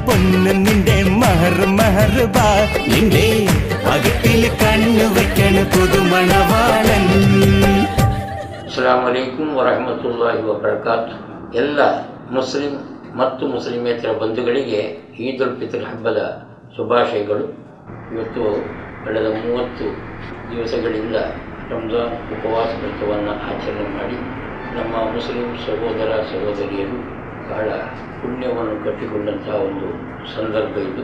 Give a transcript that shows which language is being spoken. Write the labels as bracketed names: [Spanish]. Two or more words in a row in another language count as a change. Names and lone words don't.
[Malayalam] ഇന്ന് നിന്റെ മഹർബാ നിന്റെ അകത്തിൽ കണ്ണു വെക്കണ പുതുമണവാളൻ. [Arabic] السلام عليكم ورحمة الله وبركاته. [Kannada] ಎಲ್ಲ ಮುಸ್ಲಿಂ ಮತ್ತು ಮುಸ್ಲಿಮೇತರ ಬಂಧುಗಳಿಗೆ ಈದ್ ಉಲ್ ಫಿತ್ರ್ ಹಬ್ಬದ ಶುಭಾಶಯಗಳು. ಇವತ್ತು ಕಳೆದ 30 ದಿವಸಗಳಿಂದ ರಂಜಾನ್ ಉಪವಾಸ ವ್ರತವನ್ನು ಆಚರಣೆ ಮಾಡಿ ನಮ್ಮ ಮುಸ್ಲಿಂ ಸಹೋದರ ಸಹೋದರಿಯರು ಬಹಳ ಪುಣ್ಯವನ್ನು ಕಟ್ಟಿಕೊಂಡಂತಹ ಒಂದು ಸಂದರ್ಭ ಇದು.